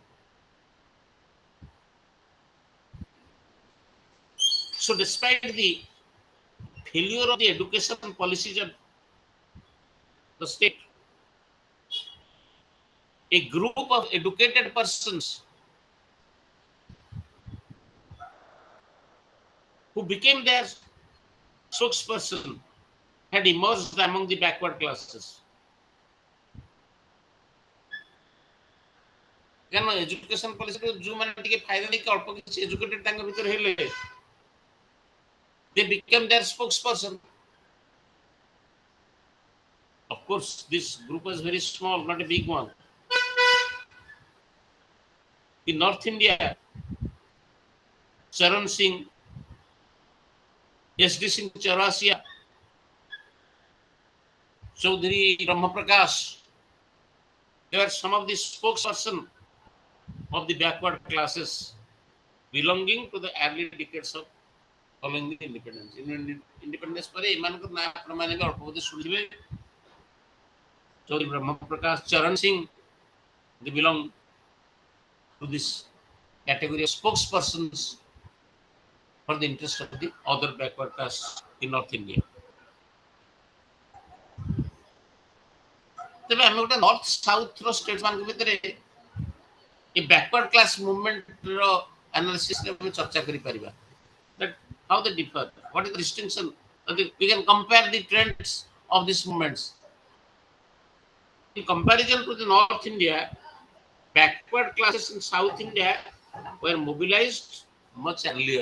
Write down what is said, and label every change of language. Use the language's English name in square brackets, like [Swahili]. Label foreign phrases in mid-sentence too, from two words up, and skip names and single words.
[English] So despite the failure of the education policies of the state, a group of educated persons who became their spokesperson had emerged among the backward classes. [Odia] କାରଣ [English] education policy-ru [Odia] ଯେଉଁମାନେ ଟିକେ ଫାଇଦା ନେଇକି ଅଳ୍ପ କିଛି ଏଜୁକେଟେଡ ତାଙ୍କ ଭିତରେ ହେଲେ, [English] they became their spokesperson. Of course, this group was very small, not a big one. In North India, Charan Singh, SD Singh Chaurasia, Chaudhary Brahma Prakash, they were some of the spokespersons of the backward classes belonging to the early decades of following the independence. [Odia] Independence ପରେ ଏମାନଙ୍କ ନାଁ ଆପଣମାନେ ବି ଅଳ୍ପ ବହୁତ ଶୁଣିଥିବେ. [English] Chaudhary Brahma Prakash, Charan Singh, they belong to this category of spokespersons for the interest of the other backward castes in North India. [Odia] ତେବେ ଆମେ ଗୋଟେ [English] north south [Odia] ର ଷ୍ଟେଟ୍ସ ମାନଙ୍କ ଭିତରେ ଏ [English] backward class movement [Odia] ର ଆନାଲିସିସ୍ ରେ ଆମେ ଚର୍ଚ୍ଚା କରିପାରିବା. [English] That how they differ, what is the distinction, we can compare the trends of these movements. In comparison to the North India, backward classes in South India were mobilized much earlier.